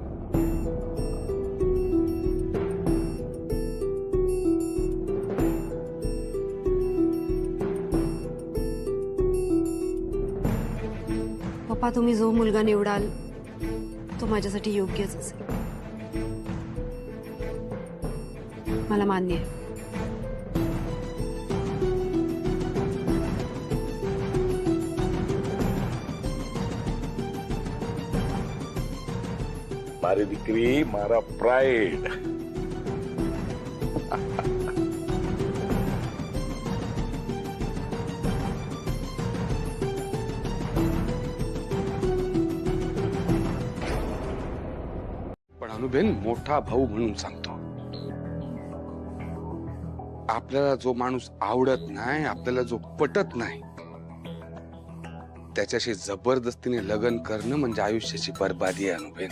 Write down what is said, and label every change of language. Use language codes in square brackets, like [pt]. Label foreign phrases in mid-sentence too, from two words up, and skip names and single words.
[mr] पप्पा, तुम्ही जो मुलगा निवडाल तो माझ्यासाठी योग्यच असेल. मला मान्य आहे. [gu] મારી દીકરી, મારા પ્રાઇડ. [mr] पण अनुबेन, मोठा भाऊ म्हणून सांगतो, आपल्याला जो माणूस आवडत नाही, आपल्याला जो पटत नाही, त्याच्याशी जबरदस्तीने लग्न करणं म्हणजे आयुष्याची बरबादी आहे.